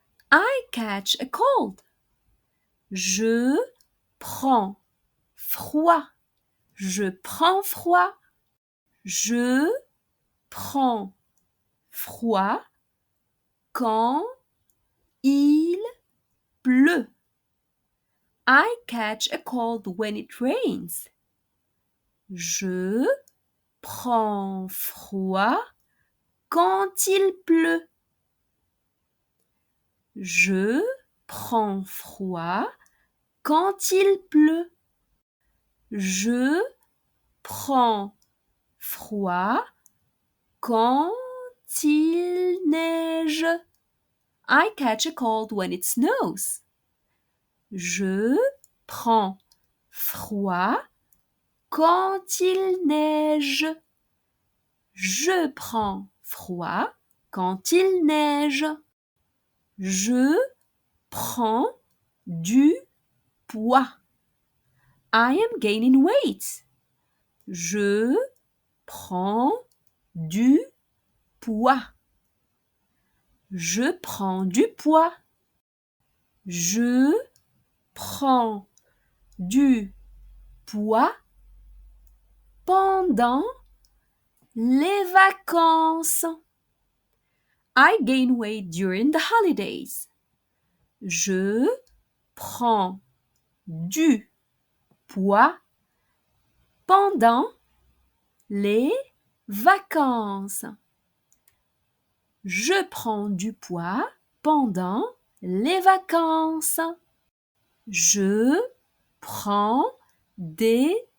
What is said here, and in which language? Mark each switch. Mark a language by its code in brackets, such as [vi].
[en] I catch a cold. [fr] Je prends froid. Je prends froid. Je prends froid quand il pleut. [en] I catch a cold when it rains. [fr] Je prends froid quand il pleut. Je prends froid quand il pleut. Je prends froid quand il neige. [en] I catch a cold when it snows. [fr] Je prends froid quand il neige. Je prends froid quand il neige. Je prends du poids. [en] I am gaining weight. [fr] Je prends du poids. Je prends du poids. Je prends du poids pendant les vacances. [en] I gain weight during the holidays. [fr] Je prends du poids pendant les vacances. Je prends du poids pendant les vacances. Je prends des